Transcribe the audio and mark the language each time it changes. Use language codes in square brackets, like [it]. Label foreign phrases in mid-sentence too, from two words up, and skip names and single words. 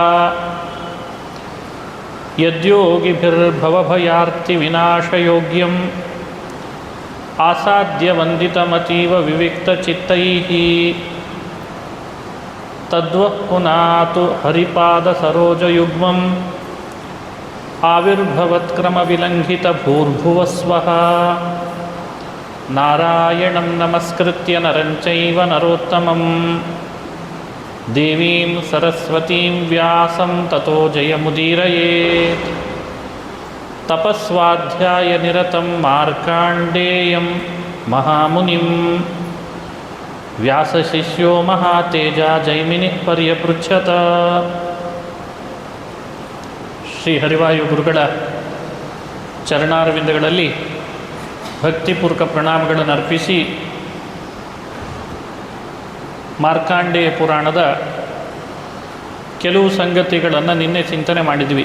[sa] ಯದ್ಯೋಗಿಭಿರ್ಭವಭಯಾರ್ತಿವಿನಾಶಯೋಗ್ಯಂ ಆಸಾದ್ಯವಂದಿತಮತೀವ ವಿವಿಕ್ತಚಿತ್ತೈಃ ತದ್ವಃ ಪುನಾತು ಹರಿಪಾದಸರೋಜಯುಗ್ಮಂ ಆವಿರ್ಭವತ್ಕ್ರಮವಿಲಂಘಿತಭೂರ್ಭುವಸ್ವಃ ನಾರಾಯಣಂ ನಮಸ್ಕೃತ್ಯ ನರಂ ಚೈವ ನರೋತ್ತಮಂ ದೇವೀಂ ಸರಸ್ವತೀಂ ವ್ಯಾಸಂ ತತೋ ಜಯಮುದೀರಯೇತ್. ತಪಸ್ವಾಧ್ಯಾಯನಿರತಂ ಮಾರ್ಕಾಂಡೇಯಂ ಮಹಾಮುನಿಂ ವ್ಯಾಸಶಿಷ್ಯೋ ಮಹಾತೇಜ ಜೈಮಿನಿಃ ಪರ್ಯಪೃಚ್ಛತ. [kn] ಶ್ರೀ ಹರಿವಾಯು ಗುರುಗಳ ಚರಣಾರವಿಂದಗಳಲ್ಲಿ ಭಕ್ತಿಪೂರ್ವಕ ಪ್ರಣಾಮಗಳನ್ನು ಅರ್ಪಿಸಿ ಮಾರ್ಕಾಂಡೇಯ ಪುರಾಣದ ಕೆಲವು ಸಂಗತಿಗಳನ್ನು ನಿನ್ನೆ ಚಿಂತನೆ ಮಾಡಿದ್ವಿ.